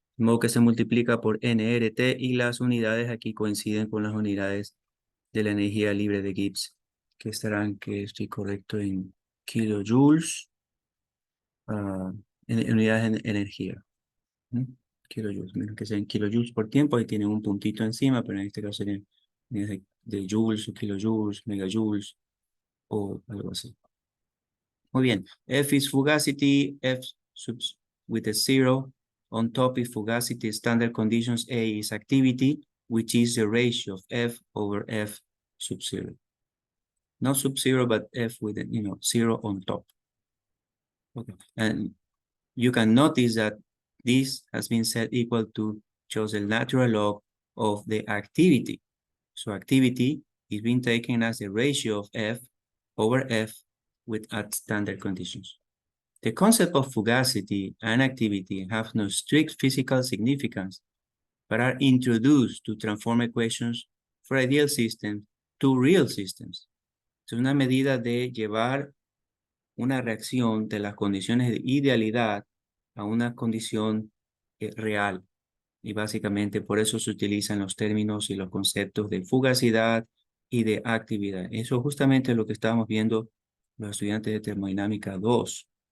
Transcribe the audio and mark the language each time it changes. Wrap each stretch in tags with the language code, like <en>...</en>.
<es>De modo que se multiplica por nRT y las unidades aquí coinciden con las unidades de la energía libre de Gibbs, que estarán, que estoy correcto, en kilojoules, ah, en unidades de energía. ¿Mm? Kilojoules, menos que sean kilojoules por tiempo, ahí tienen un puntito encima, pero en este caso serían unidades de joules o kilojoules, megajoules o algo así. Muy bien.</es> <en>F is fugacity, F subs with a zero. On top is fugacity, standard conditions. A is activity, which is the ratio of F over F sub zero. Not sub zero, but F with a, zero on top. Okay. And you can notice that this has been set equal to just the natural log of the activity. So activity is being taken as the ratio of F over F with at standard conditions. The concept of fugacity and activity have no strict physical significance, but are introduced to transform equations for ideal systems to real systems.</en> <es>Es una medida de llevar una reacción de las condiciones de idealidad a una condición real. Y básicamente por eso se utilizan los términos y los conceptos de fugacidad y de actividad. Eso es justamente lo que estábamos viendo los estudiantes de termodinámica 2.</es>